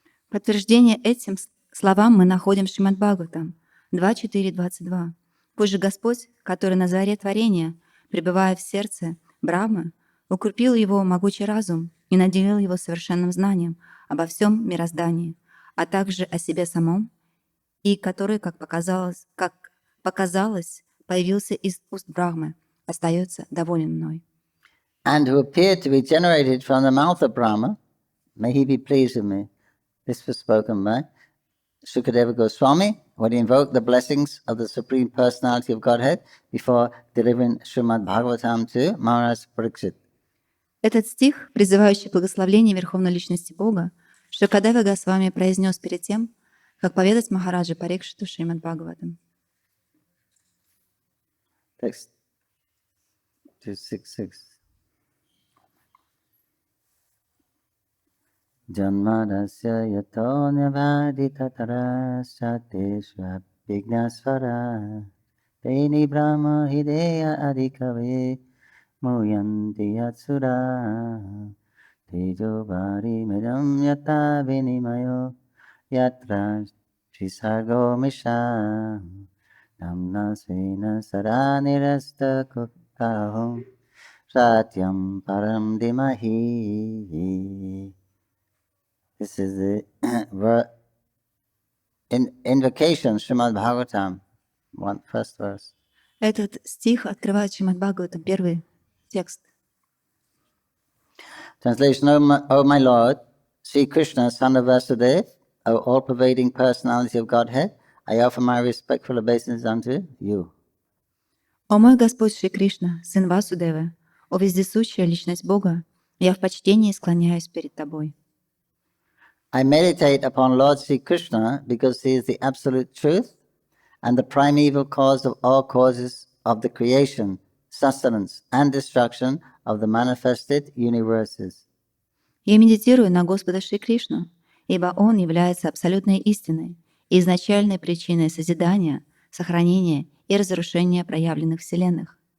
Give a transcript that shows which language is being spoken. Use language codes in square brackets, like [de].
[ru] Подтверждение этим словам мы находим в Шримад Бхагаватам 2.4.22. Пусть же Господь, который на заре творения, пребывая в сердце Брахмы, укрепил его могучий разум и наделил его совершенным знанием обо всем мироздании, а также о себе самом, и который, как показалось, появился из уст Брахмы, остается доволен мной. [en] And who appeared to be generated from the mouth of Brahma, may he be pleased with me. This was spoken by Sukadeva Goswami when he invoked the blessings of the Supreme Personality of Godhead before delivering Srimad Bhagavatam to Maharaj Pariksit. [ru] Этот стих, призывающий благословление Верховной Личности Бога, Шукадева Госвами произнес перед тем, как поведать Махараджа Парикшиту Шримад Бхагаватам. [en] Text 266. [sa] Janmadasya yato nyavadita tarasya tesha vignasvara teni brahma hideya adhikave muyanti yatsura tejo bari medam yata vinimayo yatra trisargo misha namna svena saranirasta kukkahum satyam param dimahi. [en] This is the invocation, Srimad Bhagavatam, first verse. [ru] Этот стих открывает Шримад Бхагаватам, первый текст. [en] Translation, O my Lord, Sri Krishna, son of Vasudeva, O all-pervading personality of Godhead, I offer my respectful obeisance unto you. [ru] О мой Господь Шри Кришна, сын Васудевы, о вездесущая личность Бога, я в почтении склоняюсь перед тобой. [en] I meditate upon Lord Sri Krishna because he is the absolute truth and the primeval cause of all causes of the creation, sustenance and destruction of the manifested universes. [ru] Я медитирую на Господа Шри Кришну, ибо Он является абсолютной истиной и изначальной причиной созидания, сохранения и разрушения проявленных вселенных.